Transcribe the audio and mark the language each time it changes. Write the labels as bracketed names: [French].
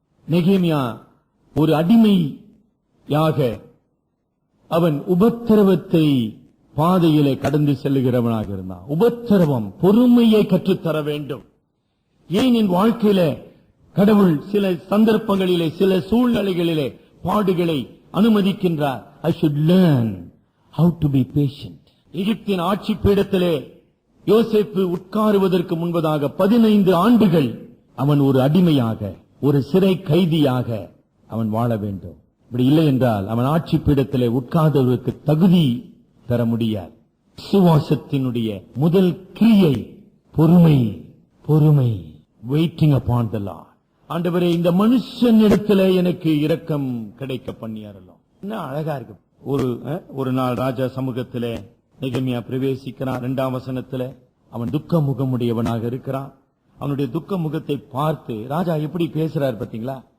[Tamil] நெகேமியா ஒரு அடிமையாக அவன் உபத்திரவத்தை பாதையிலே கடந்து செல்லுகிறவனாக இருந்தான். உபத்திரவம் பொறுமையை கற்றுத்தர வேண்டும். ஏன் என் வாழ்க்கையில கடவுள் சில சந்தர்ப்பங்களிலே, சில சூழ்நிலைகளிலே பாடுகளை அனுமதிக்கின்றார்? [English] I should learn how to be patient. [Tamil] எகிப்தின் ஆட்சி பீடத்திலே யோசேப்பு உட்காருவதற்கு முன்பதாக 15 ஆண்டுகள் அவன் ஒரு அடிமையாக ஒரு சிறை கைதியாக அவன் வாழ வேண்டும். இப்படி இல்லை என்றால் அவன் ஆட்சி பீடத்திலே உட்கார்ந்தவருக்கு தகுதி பெற முடியாது. விசுவாசத்தினுடைய முதல் கிரியை பொறுமை. பொறுமை, [English] Waiting upon the Lord. [Tamil] ஆண்டவரே, இந்த மனுஷன் இடத்துல எனக்கு இரக்கம் கிடைக்க பண்ணியாரலாம். என்ன அழகா இருக்கு. ஒரு நாள் ராஜா சமூகத்திலே நெகமியா பிரவேசிக்கிறான். 2ஆம் வசனத்திலே அவன் துக்க முகமுடையவனாக இருக்கிறான். அவனுடைய துக்க முகத்தை பார்த்து ராஜா எப்படி பேசுறார் பாத்தீங்களா?